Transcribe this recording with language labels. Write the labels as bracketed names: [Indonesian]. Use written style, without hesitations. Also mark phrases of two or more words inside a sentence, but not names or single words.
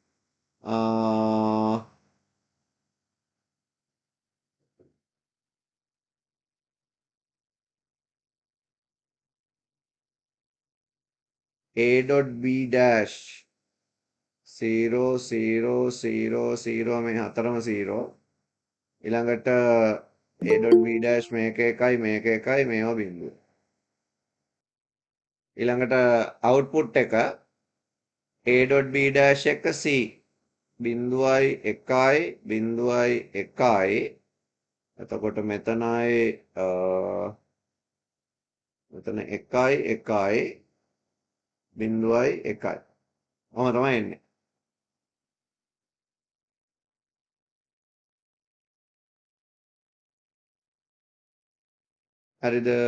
[English] A dot B dash 0 0 0 0 [Sinhala] මේ හතරම [English] 0. [Sinhala] ඊළඟට [English] a.b dash [Sinhala] මේක එකයි මේක එකයි මේවා බිඳුව. ඊළඟට output එක [English] a.b dash [Sinhala] එක c 0.1 එතකොට මෙතනයි මෙතන 1.1 ඔහොම තමයි එන්නේ. හරිද?